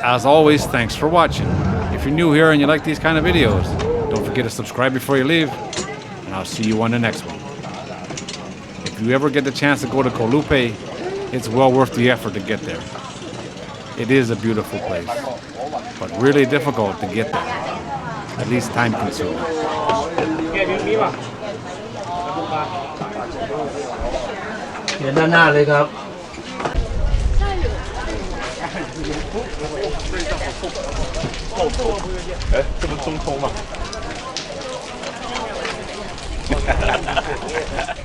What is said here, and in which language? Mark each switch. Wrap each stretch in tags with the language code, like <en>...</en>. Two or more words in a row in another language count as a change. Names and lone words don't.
<en>As always, thanks for watching. If you're new here and you like these kind of videos, don't forget to subscribe before you leave, and I'll see you on the next one. If you ever get the chance to go to Lipe, it's well worth the effort to get there. It is a beautiful place, but really difficult to get there. At least time consuming.</en> <th>เดี๋ยวด้านหน้าเลยครับ</th> <zh>哎，这不中通吗？</zh>